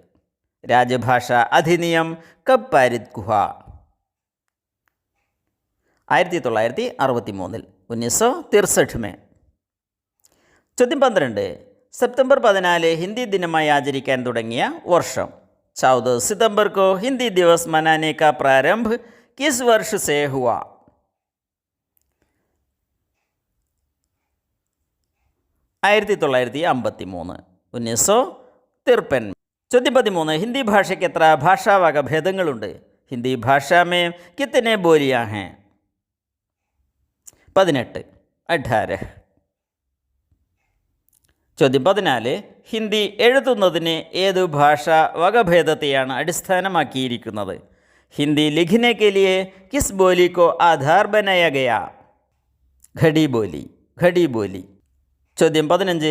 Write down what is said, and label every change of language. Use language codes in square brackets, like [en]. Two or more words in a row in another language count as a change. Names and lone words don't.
[hi] राजभाषा अधिनियम कब पारित हुआ? 1963, 1963 में. [ml] ചോദ്യം 12. സെപ്റ്റംബർ 14 ഹിന്ദി ദിനമായി ആചരിക്കാൻ തുടങ്ങിയ വർഷം? [hi] 14 सितंबर को हिंदी दिवस मनाने का प्रारंभ किस वर्ष से हुआ? 1953, 1953. [ml] ചോദ്യം 13. ഹിന്ദി ഭാഷയ്ക്ക് എത്ര ഭാഷാവക ഭേദങ്ങളുണ്ട്? [hi] हिंदी भाषा में कितने बोलियां हैं? 18, 18. [ml] ചോദ്യം 14. ഹിന്ദി എഴുതുന്നതിന് ഏതു ഭാഷാ വകഭേദത്തെയാണ് അടിസ്ഥാനമാക്കിയിരിക്കുന്നത്? [hi] हिंदी लिखने के लिए किस बोली को आधार बनाया गया? खड़ी बोली. खड़ी बोली. ചോദ്യം 15.